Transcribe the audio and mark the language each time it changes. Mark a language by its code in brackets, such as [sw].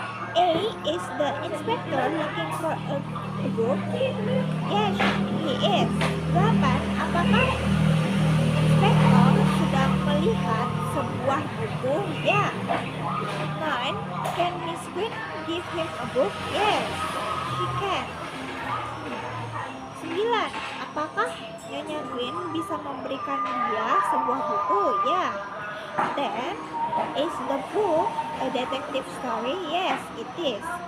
[en] A, is the inspector looking for a book? Yes, he is. [id] 8, apakah inspektor sedang melihat sebuah buku? Ya. [en] 9, can Miss Green give him a book? Yes, she can. [id] 9, apakah Nyonya Green bisa memberikan dia sebuah buku? Ya. [en] 10, is the book a detective story? Yes, it is.